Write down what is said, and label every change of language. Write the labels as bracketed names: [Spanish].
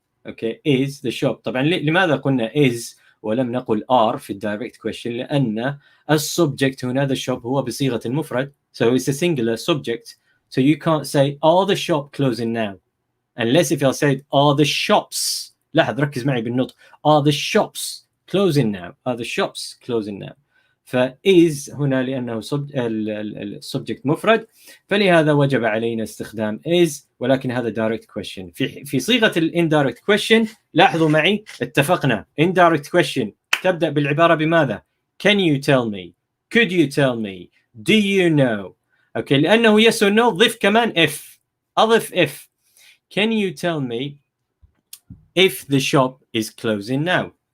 [English] Okay, is the shop. [Arabic] طبعا لماذا قلنا is ولم نقل are في الدايركت [English] question؟ [Arabic] لأن السبجكت هنا [English] the shop [Arabic] هو بصيغة المفرد, [English] so it's a singular subject, so you can't say are the shop closing now, unless if you said are the shops. [Arabic] لاحظ, ركز معي بالنطق. [English] Are the shops closing now? Are the shops closing now? [Arabic] فإز هنا لأنه السبجكت مفرد, فلهذا وجب علينا استخدام is, ولكن هذا direct question. في صيغة indirect question لاحظوا معي, اتفقنا indirect question تبدأ بالعبارة بماذا؟ [English] Can you tell me? Could you tell me? Do you know? Okay, [Arabic] لأنه [English] yes or no [Arabic] ضف كمان [English] if. [Arabic] أضف [English] if. can you tell me if the shop is closing now?